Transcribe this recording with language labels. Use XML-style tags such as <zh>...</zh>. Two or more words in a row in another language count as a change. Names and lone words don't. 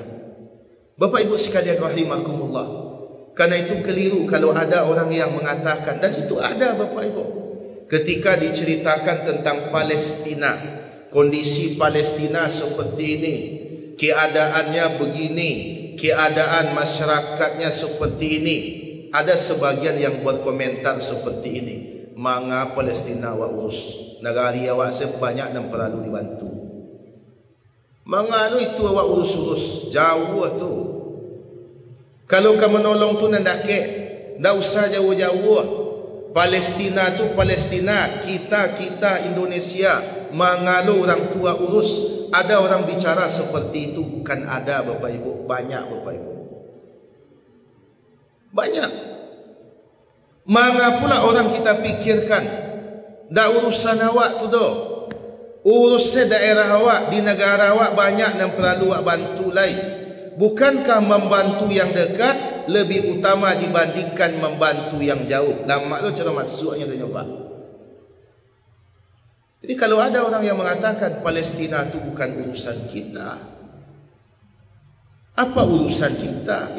<id>Bapak Ibu sekalian rahimakumullah. Karena itu keliru kalau ada orang yang mengatakan, dan itu ada Bapak Ibu, ketika diceritakan tentang Palestina, kondisi Palestina seperti ini, keadaannya begini, keadaan masyarakatnya seperti ini, ada sebagian yang berkomentar seperti ini,</id> <min>manga Palestina wa urus, negara awak sebanyak dan perlu dibantu. Manga itu awak urus-urus, jauh tu. Kalau kamu menolong tu nandake, ndak usah jauh-jauh. Palestina tu Palestina, kita Indonesia, mangalo orang tua urus.</min> <id>Ada orang bicara seperti itu? Bukan ada Bapak Ibu, banyak Bapak Ibu.</id> <min>Banyak. Manga pula orang kita pikirkan, ndak urusan awak tu doh. Urusnya daerah awak, di negara awak banyak yang perlu awak bantu lain.</min> <id>Bukankah membantu yang dekat lebih utama dibandingkan membantu yang jauh? Lama tu cara masuknya dia nyoba. Jadi kalau ada orang yang mengatakan Palestina itu bukan urusan kita, apa urusan kita?</id>